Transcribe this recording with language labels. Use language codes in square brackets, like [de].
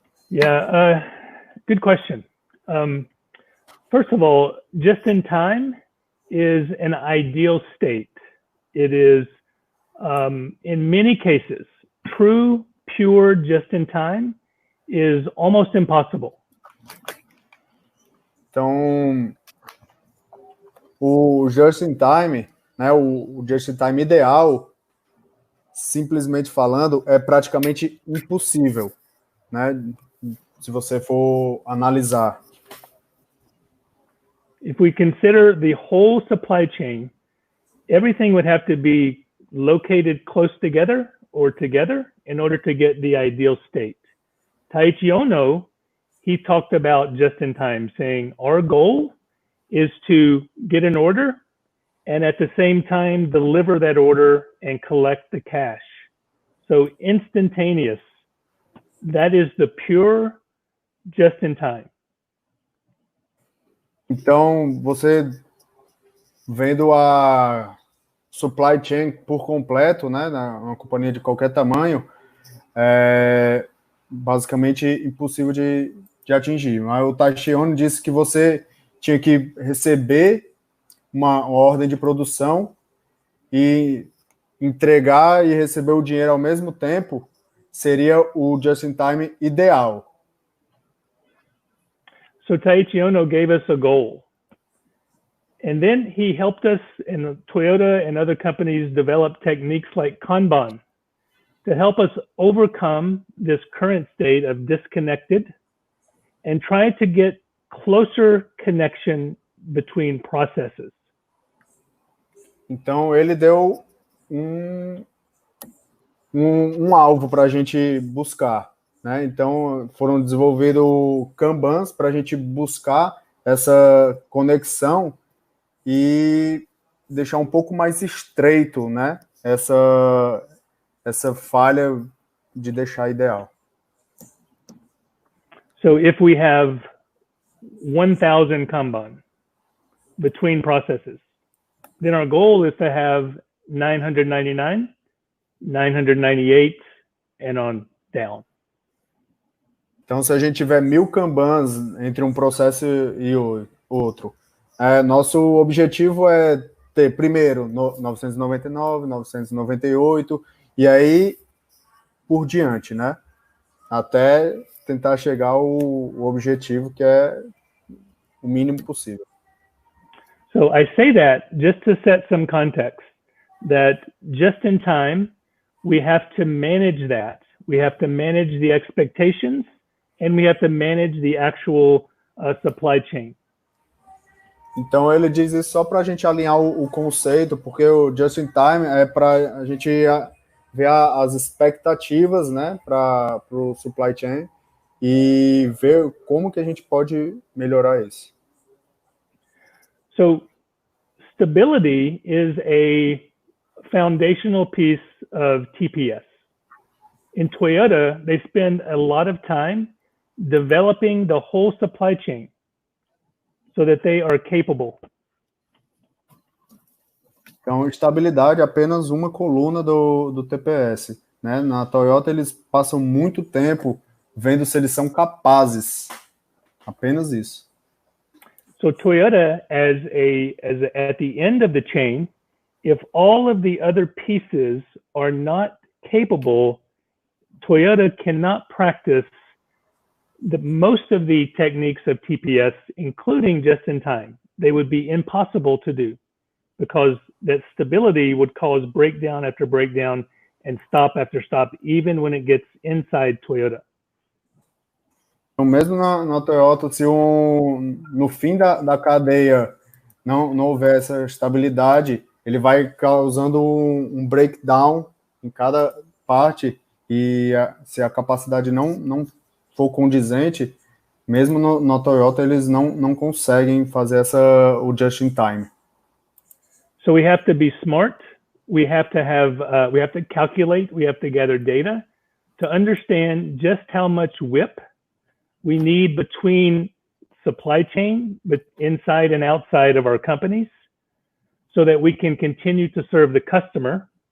[en] Yeah, good question. First of all, just-in-time is an ideal state. It is in many cases, true, pure, just-in-time is almost impossible. [pt] Então, o just-in-time, né, o just-in-time ideal, simplesmente falando, é praticamente impossível, né, se você for analisar. [en] If we consider the whole supply chain, everything would have to be located close together or together in order to get the ideal state. Taiichi Ohno, he talked about just-in-time, saying our goal is to get an order and at the same time deliver that order and collect the cash. So instantaneous, that is the pure just-in-time. [pt] Então, você vendo a supply chain por completo, né, numa companhia de qualquer tamanho, é basicamente impossível de atingir. Mas o Taiichi Ohno disse que você tinha que receber uma ordem de produção e entregar e receber o dinheiro ao mesmo tempo seria o just-in-time ideal. [en] So Taiichi Ohno gave us a goal. And then he helped us, and Toyota and other companies develop techniques like Kanban to help us overcome this current state of disconnected and try to get closer connection between processes. [pt] Então, ele deu um alvo para a gente buscar, né? Então, foram desenvolvidos Kanbans para a gente buscar essa conexão e deixar um pouco mais estreito, né? Essa falha de deixar ideal. [en] So if we have 1,000 Kanban between processes, then our goal is to have 999, 998, and on down. [pt] Então, se a gente tiver 1.000 Kanbans entre um processo e outro, nosso objetivo é ter primeiro 999, 998 e aí por diante, né? Até tentar chegar ao objetivo que é o mínimo possível. [en] So I say that just to set some context, that just in time, we have to manage that. We have to manage the expectations and we have to manage the actual supply chain. [pt] Então ele diz isso só para a gente alinhar o conceito, porque o just in time é para a gente ver as expectativas, né, para o supply chain e ver como que a gente pode melhorar isso. [en] So stability is a foundational piece of TPS. In Toyota, they spend a lot of time developing the whole supply chain so that they are capable. [pt] Então, estabilidade é apenas uma coluna do TPS, né? Na Toyota, eles passam muito tempo vendo se eles são capazes. Apenas isso. [en] So Toyota, at the end of the chain, if all of the other pieces are not capable, Toyota cannot practice most of the techniques of TPS, including just-in-time. They would be impossible to do because that stability would cause breakdown after breakdown and stop after stop, even when it gets inside Toyota. [pt] Então, mesmo na Toyota, se no fim da cadeia não houver essa estabilidade, ele vai causando um breakdown em cada parte e se a capacidade não for condizente, mesmo na Toyota, eles não conseguem fazer o just-in-time. [en] So we have to be smart. We have to calculate. We have to gather data to understand just how much WIP we need between supply chain, but inside and outside of our companies, so that we can continue to serve the customer.